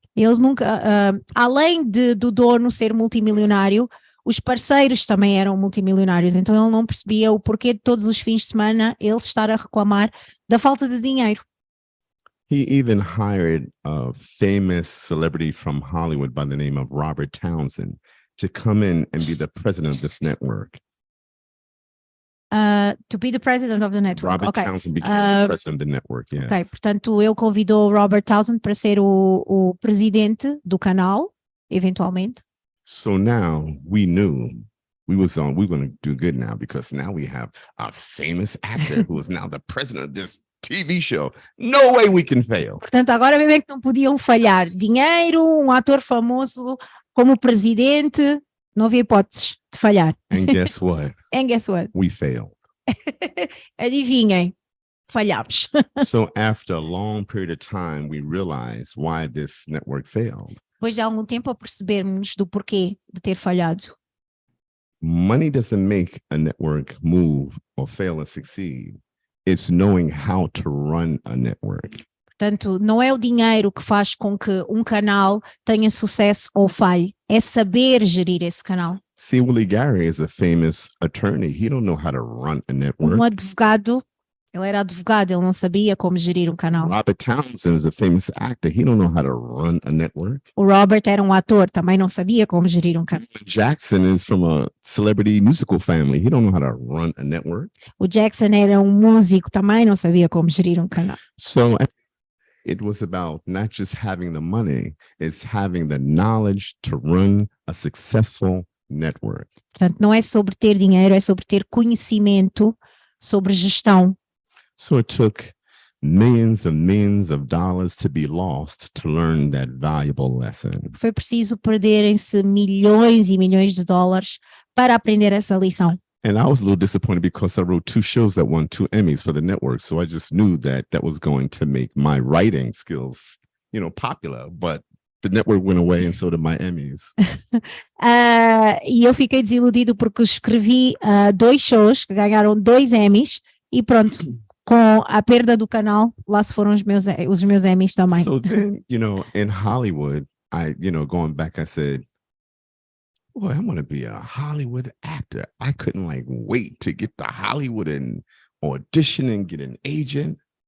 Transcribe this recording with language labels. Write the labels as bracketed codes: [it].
[pt] Eles nunca, além do dono ser multimilionário, os parceiros também eram multimilionários, então ele não percebia o porquê de todos os fins de semana ele estar a reclamar da falta de dinheiro. [en] He even hired a famous celebrity from Hollywood by the name of Robert Townsend to come in and be the president of this network. To be the president of the network. Robert Okay. Townsend became the president of the network, yes. [pt] Ok, portanto ele convidou Robert Townsend para ser o presidente do canal, eventualmente. [en] So now we knew we were going to do good now, because now we have a famous actor who is now the president of this TV show. No way we can fail. [pt] Portanto, agora mesmo é que não podiam falhar. Dinheiro, um ator famoso como presidente, não havia hipóteses de falhar. [en] And guess what? And guess what? We failed. [pt] Adivinhem, falhámos. [en] So after a long period of time, we realized why this network failed. [pt] Depois de algum tempo a percebermos do porquê de ter falhado. [en] Money doesn't make a network move or fail or succeed. It's knowing how to run a network. [pt] Portanto, não é o dinheiro que faz com que um canal tenha sucesso ou falhe, é saber gerir esse canal. [en] See, Willie Gary is a famous attorney. He don't know how to run a network. [pt] Um advogado, ele era advogado, ele não sabia como gerir um canal. [en] Robert Townsend is a famous actor. He don't know how to run a network. [pt] O Robert era um ator, também não sabia como gerir um canal. [en] Jackson is from a celebrity musical family. He don't know how to run a network. [pt] O Jackson era um músico, também não sabia como gerir um canal. [en] So it was about not just having the money, it's having the knowledge to run a successful network. [pt] Portanto, não é sobre ter dinheiro, é sobre ter conhecimento sobre gestão. [en] So it took millions and millions of dollars to be lost to learn that valuable lesson. [pt] Foi preciso perderem-se milhões e milhões de dólares para aprender essa lição. [en] And I was a little disappointed because I wrote 2 shows that won 2 Emmys for the network. So I just knew that that was going to make my writing skills, popular. But the network went away and so did my Emmys. [pt] E eu fiquei desiludido porque escrevi 2 shows que ganharam 2 Emmys e pronto, com a perda do canal, lá se foram os meus Emmys também. [en] So then, in Hollywood, going back, I said, boy, I want to be a Hollywood actor. I couldn't wait to get to Hollywood and audition and get an agent.